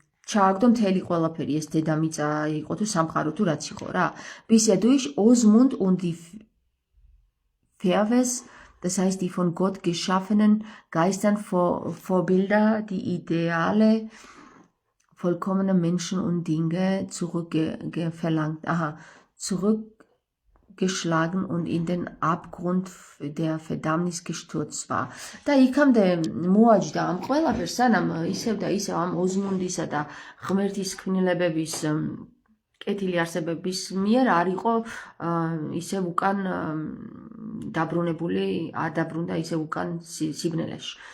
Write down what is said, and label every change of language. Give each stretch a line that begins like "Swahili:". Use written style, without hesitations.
Georgian: ჩააგდო მთელი ყველაფერი ეს დედამიწა იყო თუ სამყარო თუ რაც იყო რა.
German: Bisher durch Osmund und die Verwes, das heißt die von Gott geschaffenen Geistern Vorbilder, die Ideale vollkommener Menschen und Dinge zurückgeschlagen und in den Abgrund der Verdammnis gestürzt war.
Georgian: და იქამდე მოაჯდა ამ ყველაფერს, სანამ ისევ და ისევ ამ ოზმუნდისა და ღმერთის ქმნილებების კეთილი არსებების მიერ არ იყო ისევ უკან დაბრუნებული, არ დაბრუნდა ისევ უკან სიბნელეში.